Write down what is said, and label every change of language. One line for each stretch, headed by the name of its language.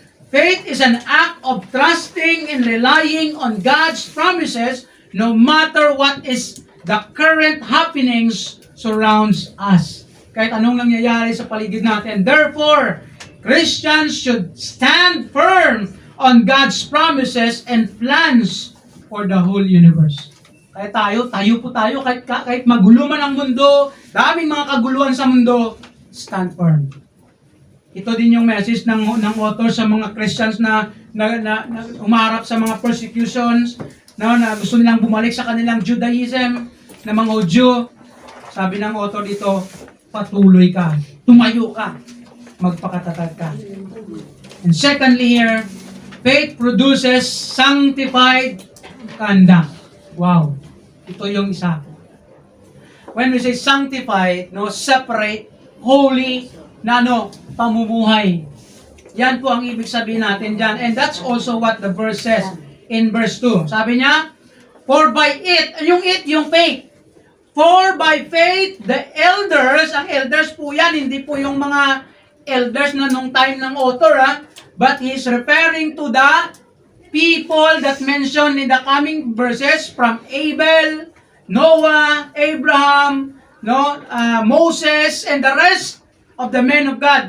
English: Faith is an act of trusting and relying on God's promises no matter what is the current happenings surrounds us.
Filipino: Kahit anong nangyayari sa paligid natin.
English: Therefore, Christians should stand firm on God's promises and plans for the whole universe.
Filipino: Kaya tayo po tayo, kahit magulo man ang mundo, daming mga kaguluhan sa mundo,
English: stand firm.
Filipino: Ito din yung message ng author sa mga Christians na umarap sa mga persecutions, na gusto nilang bumalik sa kanilang Judaism, na mga Hudyo. Sabi ng author dito, patuloy ka, tumayo ka, magpakatatag ka.
English: And secondly here, faith produces sanctified conduct. Wow.
Filipino: Ito yung isa.
English: When we say sanctified, separate, holy, pamumuhay.
Filipino: Yan po ang ibig sabihin natin dyan.
English: And that's also what the verse says in verse 2.
Filipino: Sabi niya,
English: for by it,
Filipino: yung faith.
English: For by faith, the elders,
Filipino: ang elders po yan, hindi po yung mga elders na nung time ng author,
English: but he's referring to the people that mentioned in the coming verses from Abel, Noah, Abraham, Moses, and the rest of the men of God.